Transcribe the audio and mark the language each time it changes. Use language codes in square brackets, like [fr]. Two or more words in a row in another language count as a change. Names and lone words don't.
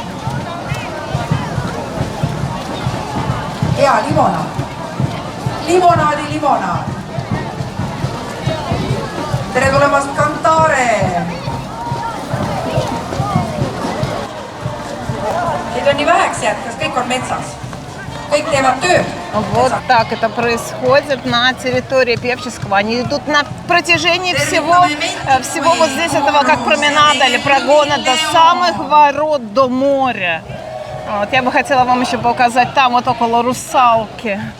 [et] Hea limonaad. Limonaadi limonaad. Tere tulemast Cantare. Neid on nii väheks jäänud, kas kõik on metsas? Kõik teevad tööd. [ru] Вот так это происходит на территории Певческого. Они идут на протяжении всего вот здесь этого, как променада или прогона, до самых ворот, до моря. Вот, я бы хотела вам еще показать там, вот около Русалки.